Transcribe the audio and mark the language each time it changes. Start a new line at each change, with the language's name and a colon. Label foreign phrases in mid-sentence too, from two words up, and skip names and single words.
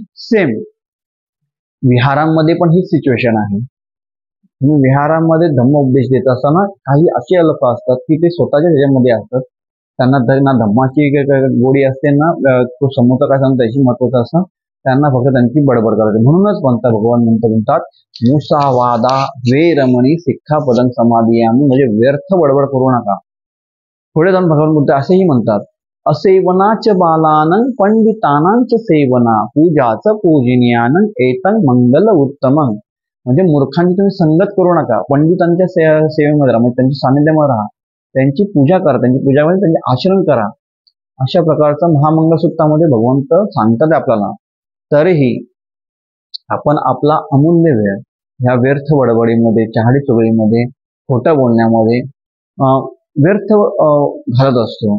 Marathi: सेम विहारांमध्ये पण ही सिच्युएशन आहे. तुम्ही विहारांमध्ये धम्म उपदेश देत असताना काही असे लोक असतात की ते स्वतःच्या त्याच्यामध्ये असतात, त्यांना ना धम्माची गोडी असते ना तो समोरचा काय सांगतो त्याची महत्वाचं असतं, त्यांना फक्त त्यांची बडबड करायची. म्हणूनच भगवान म्हणतात
Pali: मुसावादा वेरमणी सिक्खापदं समाधियामी,
Marathi: म्हणजे व्यर्थ बडबड करू नका. पुढे जाऊन भगवान बुद्ध असेही म्हणतात,
Pali: असेवनाच बालानं पंडितानांच सेवना पूजाच पूजनीयानं एतं मंगल उत्तमं.
Marathi: म्हणजे मूर्खांची तुम्ही संगत करू नका, पंडितांच्या सेवेमध्ये राहा, म्हणजे त्यांच्या सानिध्यामध्ये राहा, त्यांची पूजा करा, त्यांची पूजा म्हणजे त्यांचे आचरण करा. अशा प्रकारचं महामंगलसूत्रामध्ये भगवंत सांगतात आपल्याला. तरीही आपण आपला अमूल्य वेळ ह्या व्यर्थ बडबडीमध्ये, चहाडी चुगळीमध्ये, खोटं बोलण्यामध्ये व्यर्थ घालत असतो.